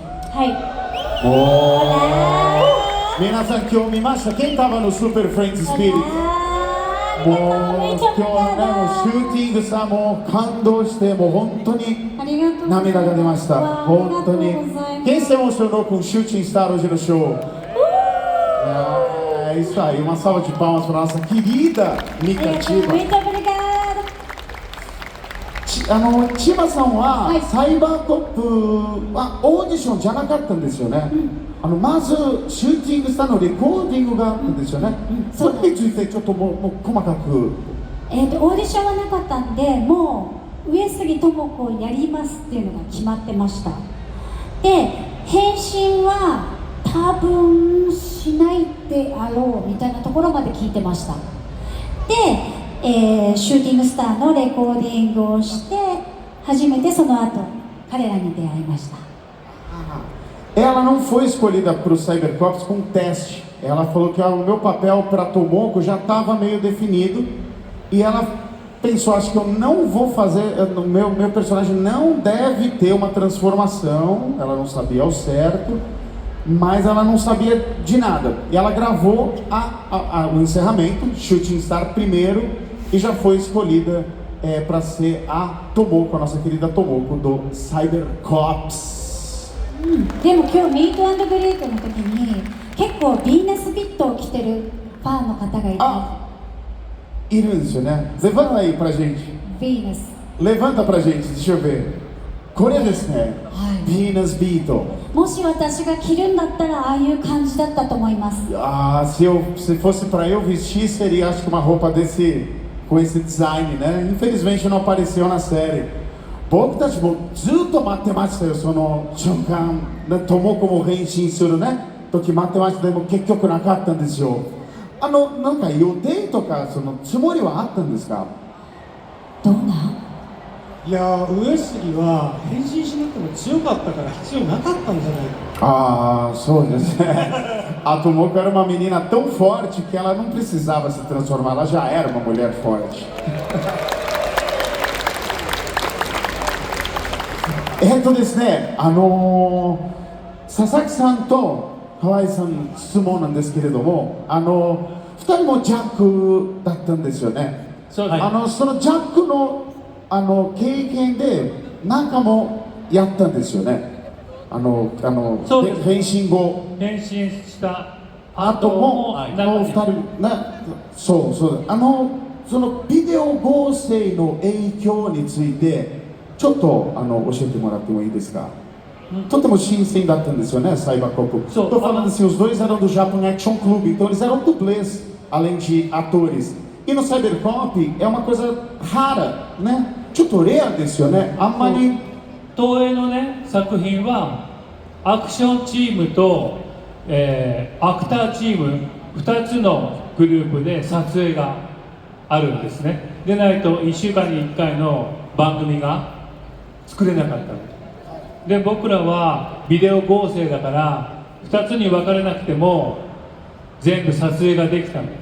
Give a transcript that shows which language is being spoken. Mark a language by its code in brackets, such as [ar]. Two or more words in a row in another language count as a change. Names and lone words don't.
[ja] はい。皆さん今日見ました [pt] ？Quem estava no Super Friends Spirit? [ja] もう今日ね、もうシューティングさ、もう感動して、もう本当にりがとうございます。涙が出ました。わあ本当にありがとうございます。 [pt] Quem se emocionou com o Shooting Star hoje no show? É isso aí, uma salva de palmas para nossa querida Mika Chiba. Muito obrigada. [ja] 千葉さんはサイバーコップはオーディションじゃなかったんですよね。まずシューティングスターのレコーディングがあったんですよね。それについてちょっともう細かく。オーディションはなかったんで、もう上杉智子をやりますっていうのが決まってました。で、返信は多分しないであろうみたいなところまで聞いてました。で、シューティングスターのレコーディングをして初めてその後彼らに出会いました。 [pt] Ela não foi escolhida para o Cybercops com teste. Ela falou que o meu papel para Tomoko já estava meio definido e ela pensou, acho que eu não vou fazer, meu personagem não deve ter uma transformação. Ela não sabia ao certo, mas ela não sabia de nada. E ela gravou o encerramento, Shooting Star primeiro, e já foi escolhida para ser a Tomoko, a nossa querida Tomoko do Cybercops. [ja] でも今日ミート&グリートの時に結構ヴィーナスビットを着てるファンの方がいて、いるんですよね。 [pt] Levanta aí pra gente. [ja] ヴィーナス [pt] Levanta pra gente, deixa eu ver. [ja] これですね。ヴィーナスビート。もし私が着るんだったらああいう感じだったと思います。 [pt] Se fosse para eu vestir, seria acho que uma roupa com esse design, né? Infelizmente não apareceu na série. [ja] 僕たちもずっと待ってましたよ、その瞬間。智子も変身するね時待ってました。でも結局なかったんですよ。なんか予定とかそのつもりはあったんですか？どうなん？いや上杉は変身しなくても強かったから必要なかったんじゃないか。そうですね。 [pt] A Tomoko era uma menina tão forte que ela não precisava se transformar, ela já era uma mulher forte. [ja] ですね、佐々木さんと河合さん質問なんですけれども、2人もジャックだったんですよね。そのジャックの経験で何かもやったんですよね。変身後。変身した後も2人そうそのビデオ合成の影響についてちょっと教えてもらってもいいですか？とても新鮮だったんですよね、サイバーコップ。 [pt] Estou falando assim, os dois eram do Japan Action Club, então eles eram dublês, além de atores. E no Cybercop é uma coisa rara, né? [ja] ちょっとレアですよね。あんまり東映のね作品はアクションチームと、アクターチーム2つのグループで撮影があるんですね。でないと1週間に1回の番組が作れなかったで、僕らはビデオ合成だから2つに分かれなくても全部撮影ができたの。